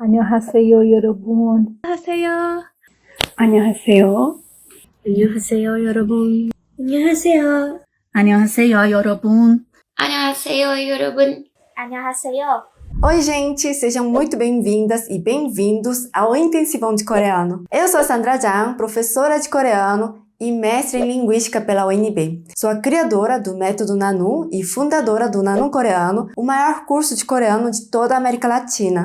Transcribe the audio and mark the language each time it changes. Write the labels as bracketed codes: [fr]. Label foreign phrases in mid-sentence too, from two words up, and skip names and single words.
[ko] 안녕하세요, 여러분. 안녕하세요. 안녕하세요. 안녕하세요, 여러분. 안녕하세요. 안녕하세요, 여러분. 안녕하세요, 여러분. 안녕하세요. [pt] Oi, gente! Sejam muito bem-vindas e bem-vindos ao Intensivão de Coreano. Eu sou a Sandra Jang, professora de coreano e mestre em Linguística pela UNB. Sou a criadora do Método Nanu e fundadora do Nanu Coreano, o maior curso de coreano de toda a América Latina.